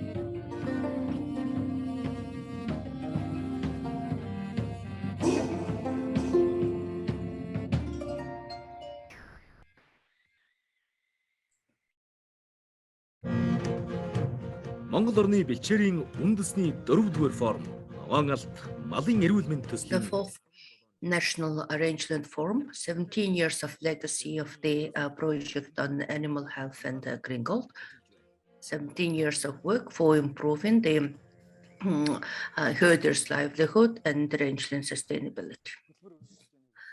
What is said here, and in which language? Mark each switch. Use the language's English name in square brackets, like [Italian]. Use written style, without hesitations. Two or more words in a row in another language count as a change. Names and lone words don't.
[Mongolian] Монгол орны бэлчээрийн үндэсний 4-р форм ногоон алт малын эрүүл мэнд төслийн [English] The fourth National Rangeland Forum, 17 years of legacy of the project on animal health and green gold, 17 years of work for improving the herders' livelihood and rangeland sustainability.